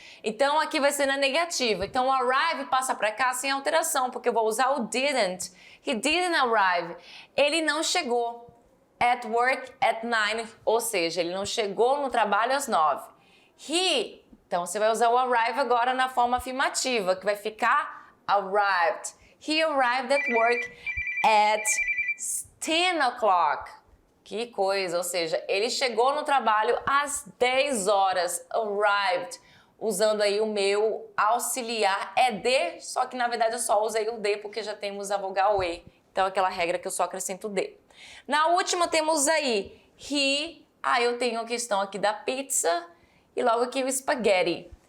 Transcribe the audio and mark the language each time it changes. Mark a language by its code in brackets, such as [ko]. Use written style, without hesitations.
[pt] Então aqui vai ser na negativa. Então o arrive passa para cá sem alteração, porque eu vou usar o didn't. [en] He didn't arrive. [pt] Ele não chegou [en] at work at 9, [pt] ou seja, ele não chegou no trabalho às 9. He, então você vai usar o arrive agora na forma afirmativa, que vai ficar arrived. [en] He arrived at work at 10 o'clock. [pt] Que coisa, ou seja, ele chegou no trabalho às 10 horas, arrived, usando aí o meu auxiliar é de, só que na verdade eu só usei o de porque já temos a vogal E, então aquela regra que eu só acrescento o de. Na última temos aí he, eu tenho a questão aqui da pizza e logo aqui o spaghetti.